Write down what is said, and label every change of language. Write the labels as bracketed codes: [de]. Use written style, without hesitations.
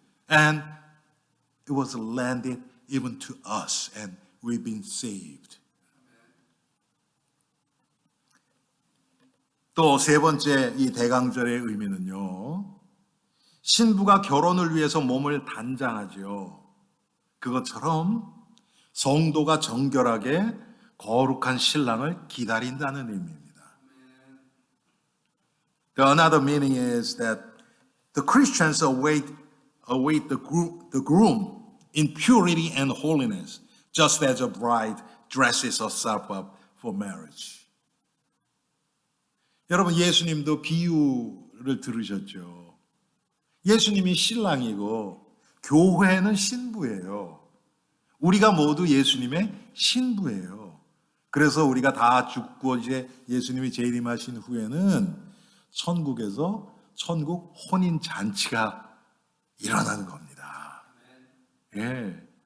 [en] And it was landed even to us, and we've been saved. [ko] 또 세 번째 이 대강절의 의미는요, 신부가 결혼을 위해서 몸을 단장하죠. 그것처럼 성도가 정결하게 거룩한 신랑을 기다린다는 의미입니다. [en] Another meaning is that the Christians await the groom in purity and holiness, just as a bride dresses herself up for marriage. [ko] 여러분, 예수님도 비유를 들으셨죠. 예수님이 신랑이고 교회는 신부예요. 우리가 모두 예수님의 신부예요. 그래서 우리가 다 죽고 이제 예수님이 재림하신 후에는 천국에서 천국 혼인 잔치가 일어나는 겁니다. 예.